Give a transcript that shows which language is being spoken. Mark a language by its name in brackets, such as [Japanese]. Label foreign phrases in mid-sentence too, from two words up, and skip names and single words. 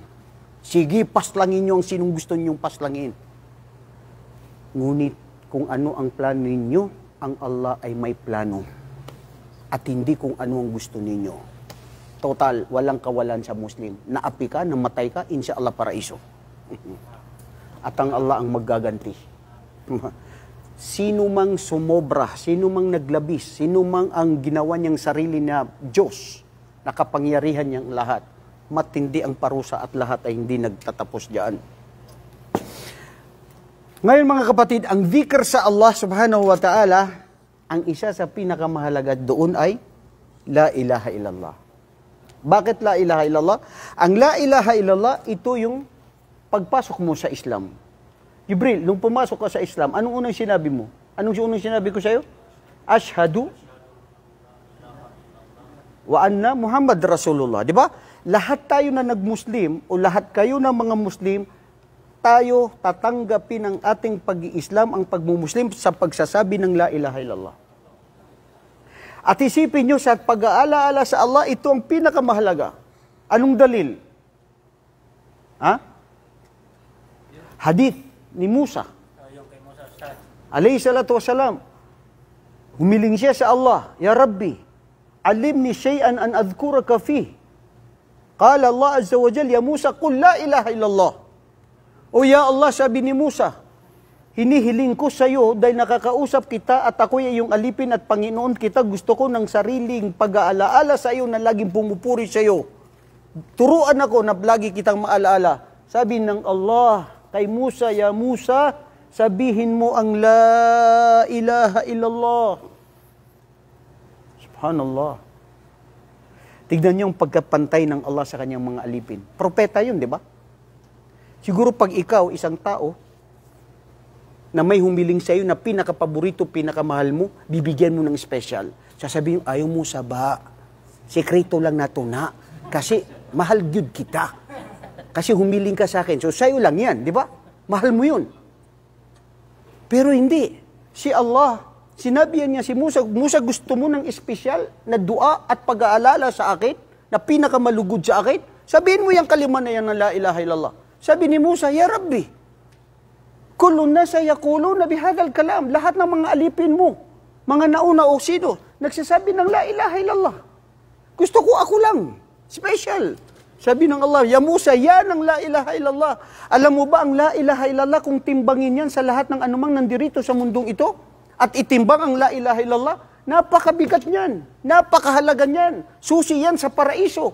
[Filipino] Sige, paslangin niyo ang sinong gusto niyong paslangin. Ngunit kung ano ang plano ninyo, ang Allah ay may plano. At hindi kung ano ang gusto ninyo. Total, walang kawalan sa Muslim. Naapi ka, namatay ka, [Arabic] إن شاء الله [Filipino] paraiso. At ang Allah ang maggaganti. Sino mang sumobra, sino mang naglabis, sino mang ang ginawa niyang sarili na Diyos, nakapangyarihan niyang lahat, matindi ang parusa at lahat ay hindi nagtatapos diyan. Ngayon mga kapatid, ang dhikr sa Allah [Arabic] سبحانه وتعالى, [Filipino] ang isa sa pinakamahalaga doon ay [Arabic] لا إله إلا الله. [Filipino] Bakit [Arabic] لا إله إلا الله? [Filipino] Ang [Arabic] لا إله إلا الله, [Filipino] ito yung pagpasok mo sa Islam. Jibril, nung pumasok ka sa Islam, anong unang sinabi mo? Anong unang sinabi ko sa'yo? [Arabic] أشهد وأن محمد رسول الله. [Filipino] Di ba? Lahat tayo na nag-Muslim o lahat kayo na mga Muslim, tayo tatanggapin ang ating pag-i-Islam, ang pagmumuslim sa pagsasabi ng [Arabic] لا إله إلا الله. [Filipino] At isipin nyo sa pag-aalaala sa Allah, ito ang pinakamahalaga. Anong dalil? Hadith ni Musa. [Arabic] عليه الصلاة والسلام. [Filipino] Humiling siya sa Allah, [Arabic] يا ربي علمني شيئا أن أذكرك فيه. قال الله عز وجل يا موسى قل لا إله إلا الله. O يا الله, [Filipino] sabi ni Musa, hinihiling ko sa iyo dahil nakakausap kita at ako ay iyong alipin at Panginoon kita. Gusto ko ng sariling pag-aalaala sa iyo na laging pumupuri sa iyo. Turuan ako na lagi kitang maalaala. Sabi ng Allah kay Musa, [Arabic] يا موسى, [Filipino] sabihin mo ang [Arabic] لا إله إلا الله. [Filipino] Subhanallah. Tignan niyo ang pagkapantay ng Allah sa kanyang mga alipin. Propeta yun, di ba? Siguro pag ikaw, isang tao, na may humiling sa iyo na pinakapaborito, pinakamahal mo, bibigyan mo ng special. Sasabihin, ayaw mo saba. Sekreto lang na to na. Kasi mahal yun kita. Kasi humiling ka sa akin. So, sa'yo lang yan, di ba? Mahal mo yun. Pero hindi. Si Allah, sinabi niya si Musa, Musa, gusto mo ng espesyal na dua at pag-aalala sa akin, na pinakamalugod sa akin? Sabihin mo yung kalima na yan na [Arabic] لا إله إلا الله. [Filipino] Sabi ni Musa, [Arabic] يا ربي كل الناس يقولون بهذا الكلام. [Filipino] Lahat ng mga alipin mo, mga nauna o sino, nagsasabi ng [Arabic] لا إله إلا الله. [Filipino] Gusto ko ako lang. Special. Sabi ng Allah, [Arabic] يا موسى, [Filipino] yan ang [Arabic] لا إله إلا الله. [Filipino] Alam mo ba ang [Arabic] لا إله إلا الله [Filipino] kung timbangin yan sa lahat ng anumang nandirito sa mundong ito? At itimbang ang [Arabic] لا إله إلا الله, [Filipino] napakabigat niyan. Napakahalaga niyan. Susi yan sa paraiso.